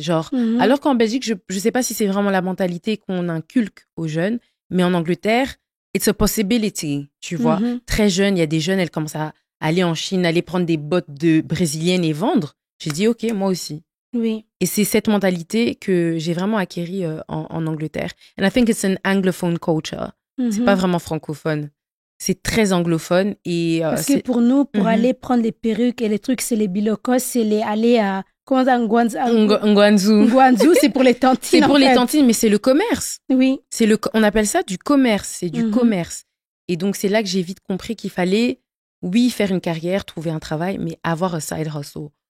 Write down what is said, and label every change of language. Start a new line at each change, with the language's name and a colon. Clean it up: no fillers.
French: Genre, alors qu'en Belgique, je ne sais pas si c'est vraiment la mentalité qu'on inculque aux jeunes, mais en Angleterre,
English: it's a possibility,
French: tu vois. Très jeune, il y a des jeunes, elles commencent à aller en Chine, aller prendre des bottes de brésiliennes et vendre. J'ai dit, OK, moi aussi. Oui. Et c'est cette mentalité que j'ai vraiment acquérie en Angleterre.
English: And I think it's an anglophone culture.
French: C'est pas vraiment francophone. C'est très anglophone. Et, parce que pour nous, pour aller prendre les perruques et les trucs, c'est les bilocos, c'est les aller à... Ngwanzu, c'est pour les tantines. C'est pour les tantines, mais c'est le commerce. Oui. On appelle ça du commerce. C'est du commerce. Et donc, c'est là que j'ai vite compris qu'il fallait, oui, faire une carrière, trouver un travail, mais avoir un side hustle.